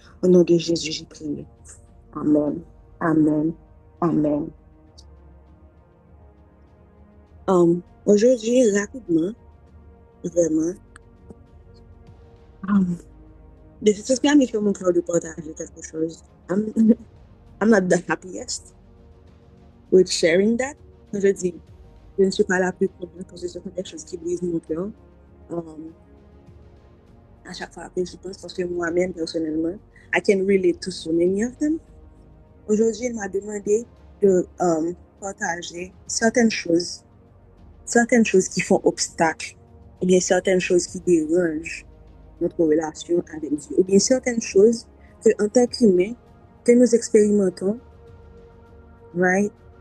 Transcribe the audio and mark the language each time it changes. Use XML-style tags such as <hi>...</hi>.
<fr>Au nom de Jésus, j'ai prié. Amen. Amen. Amen. Aujourd'hui, rapidement, vraiment, de ce qui a mis sur mon cœur de partager quelque chose.</fr> <en>I'm not the happiest with sharing that.</en> <fr>Je dis, je ne suis pas la plus contente parce que ce sont des choses qui brisent mon cœur. À chaque fois que je pense, parce que moi-même, personnellement,</fr> <en>I can relate to so many of them.</en> <fr>Aujourd'hui, il m'a demandé de partager certaines choses qui font obstacle, ou bien certaines choses qui dérangent notre relation avec Dieu, ou bien certaines choses que, en tant qu'humains, que nous expérimentons, right?</fr>